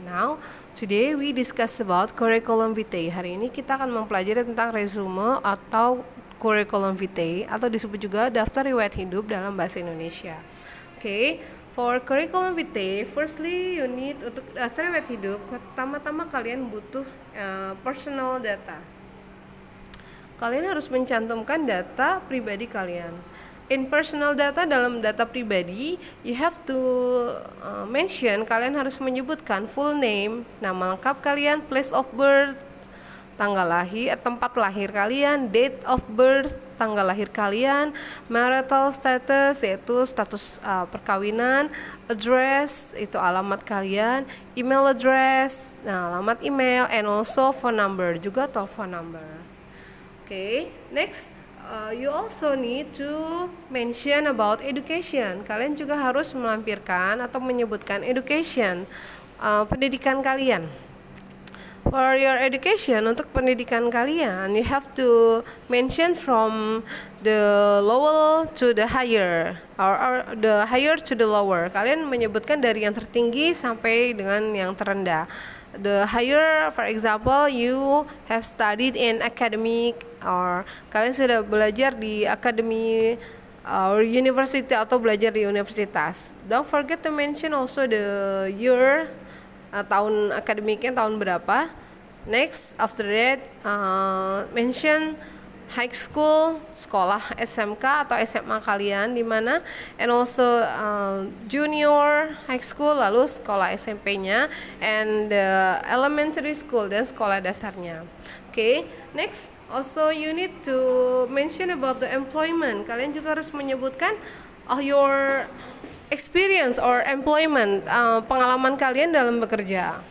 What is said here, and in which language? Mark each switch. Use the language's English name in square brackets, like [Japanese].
[English] Now, today we discuss about curriculum vitae. [Indonesian] Hari ini kita akan mempelajari tentang resume atau curriculum vitae atau disebut juga daftar riwayat hidup dalam bahasa Indonesia. [English] Okay. For curriculum vitae, firstly you need [Indonesian] untuk daftar riwayat hidup, pertama-tama kalian butuh personal data. Kalian harus mencantumkan data pribadi kalian. [English] In personal data, [Indonesian] dalam data pribadi, [English] you have to mention, [Indonesian] kalian harus menyebutkan full name, nama lengkap kalian, place of birth, tanggal lahir, tempat lahir kalian, date of birth, tanggal lahir kalian, marital status yaitu status perkawinan, address itu alamat kalian, email address, alamat email, and also phone number juga telepon number. [English] Okay, next you also need to mention about education. [Indonesian] Kalian juga harus melampirkan atau menyebutkan education, pendidikan kalian. [English] For your education, [Indonesian] untuk pendidikan kalian, [English] you have to mention from the lower to the higher, or the higher to the lower. [Indonesian] Kalian menyebutkan dari yang tertinggi sampai dengan yang terendah. [English] The higher, for example, you have studied in academic, or [Indonesian] kalian sudah belajar di akademi [English] or university [Indonesian] atau belajar di universitas. [English] Don't forget to mention also the year, [Indonesian] tahun akademiknya tahun berapa. [English] Next, after that, mention high school, [Indonesian] sekolah SMK atau SMA kalian di mana, [English] and also junior high school, [Indonesian] lalu sekolah SMP-nya, [English] and elementary school [Indonesian] dan sekolah dasarnya. [English] Okay, next, also you need to mention about the employment. [Indonesian] Kalian juga harus menyebutkan [English] your experience or employment, [Indonesian] pengalaman kalian dalam bekerja.